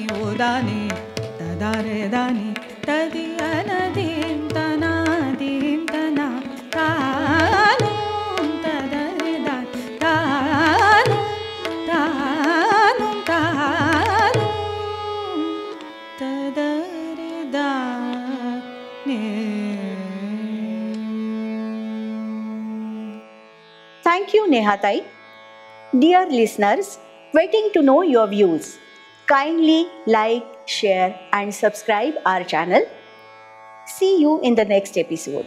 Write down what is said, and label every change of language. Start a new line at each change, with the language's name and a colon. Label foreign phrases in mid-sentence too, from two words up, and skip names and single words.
English: ओदानि तदारेदानि तदि अनदीं तनादीं तना तानो तदरिदानि तानो तानो तानो तदरिदानि. Thank you, Nehatai. Dear listeners, waiting to know your views. Kindly like, share, and subscribe our channel. See you in the next episode.